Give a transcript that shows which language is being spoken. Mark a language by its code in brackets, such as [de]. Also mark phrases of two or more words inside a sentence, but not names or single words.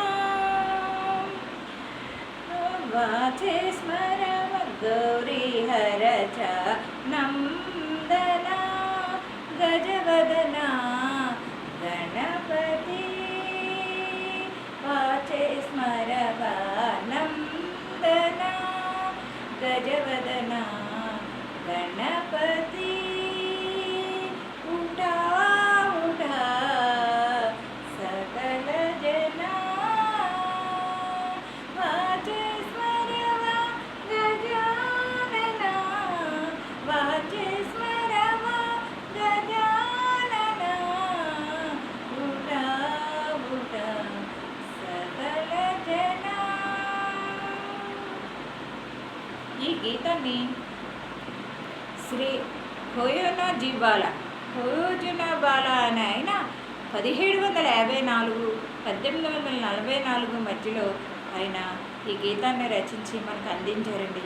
[mr] वाचे स्मरम गौरी हरचा नंदना गजवदना गणपति वाचे स्मरम नंदना गजवदना गणपति उठा उठा सकल जना वाचे वाचे स्मरम गजानना उठा उठा सकल जना [te] ఈ గీతాన్ని శ్రీ హోయోనాజీ బాలా అనే ఆయన 1754 1844 మధ్యలో ఆయన ఈ గీతాన్ని రచించి మనకు అందించారండి.